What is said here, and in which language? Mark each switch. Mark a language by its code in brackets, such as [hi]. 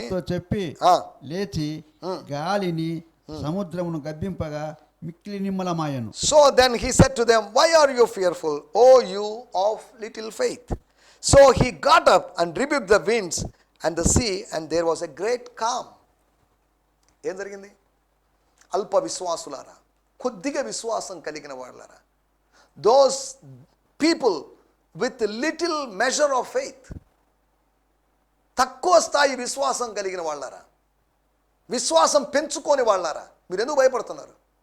[te] చెప్పి లేచి గాలిని సముద్రమును గద్దింపగా మిక్కిలి నిమ్మలమాయను. [en] So then he said to them, why are you fearful, O you of little faith? So he got up and rebuked the winds and the sea, and there was a great calm. [te] ఏం జరిగింది? అల్ప విశ్వాసులారా, కొద్దిగా విశ్వాసం కలిగిన వాళ్ళారా, [en] those people with little measure of faith, [te] తక్కువ స్థాయి విశ్వాసం కలిగిన వాళ్ళారా, విశ్వాసం పెంచుకోని వాళ్ళారా, మీరు ఎందుకు భయపడుతున్నారు?